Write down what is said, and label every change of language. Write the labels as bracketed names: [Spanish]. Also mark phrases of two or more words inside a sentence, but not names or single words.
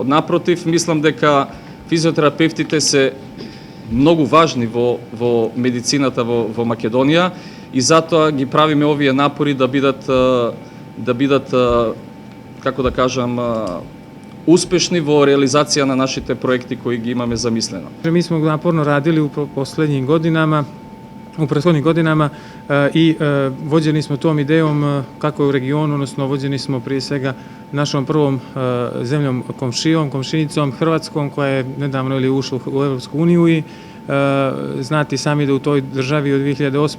[Macedonian] Напротив, мислам дека физиотерапевтите се многу важни во медицината во Македонија и затоа ги правиме овие напори да бидат како да кажам успешни во реализација на нашите проекти кои ги имаме замислено. [Serbian] Mi smo naporno radili u prethodnim godinama i vođeni smo tom idejom kako u regionu, odnosno vođeni smo prije svega našom prvom zemljom komšinicom Hrvatskom, koja je nedavno ušla u Evropsku uniju i znati sami da u toj državi od 2008.